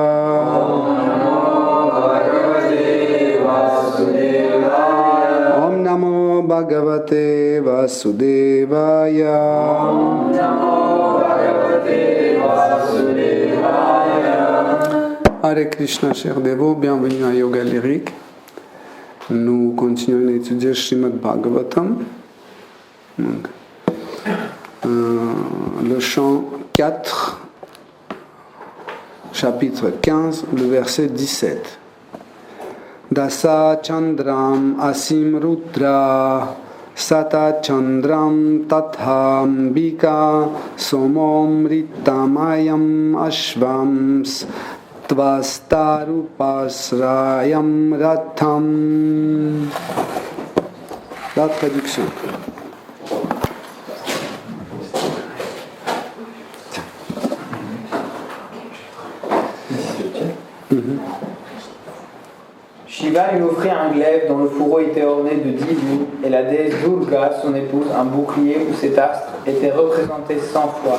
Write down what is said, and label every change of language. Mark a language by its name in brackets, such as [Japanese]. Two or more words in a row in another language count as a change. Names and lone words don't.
[Sanskrit] Om Namo Bhagavate Vasudevaya. Hare Krishna, [French] chers dévots, bienvenue à Yoga Lyrique. Nous continuons à étudier Srimad Bhagavatam. Donc, le chant 4, chapitre 15, le verset 17. [Sanskrit] Dasa Chandram Asim Rudra Sata Chandram Tathambika Somom Ritamayam Ashvams Tvastarupasrayam Ratham. [French] La traduction. Shiva lui offrit un glaive dont le fourreau était orné de 10 lignes et la déesse Durga, son épouse, un bouclier où cet astre était représenté 100 fois.